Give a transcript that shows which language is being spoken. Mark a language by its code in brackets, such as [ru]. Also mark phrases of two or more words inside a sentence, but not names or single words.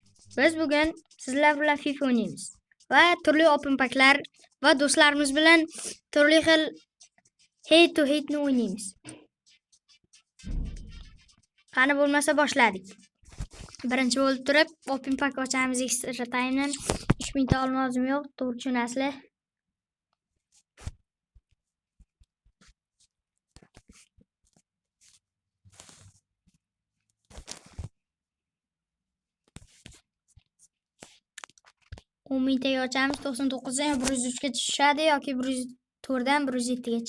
[uz] Biz bugun sizlar bilan FIFA o'ynaymiz va turli open paklar va do'stlarimiz bilan turli xil [en] head to head [uz] ni o'ynaymiz. Qani bo'lmasa boshladik. Birinchi bo'lib turib open pak ochamiz [en] extra time'dan [uz] 3000 ta olmozim yo'q, to'g'ri tushunasizlar. Umidga ochamiz 99 dan 103 ga tushadi yoki 104 dan 107 gacha.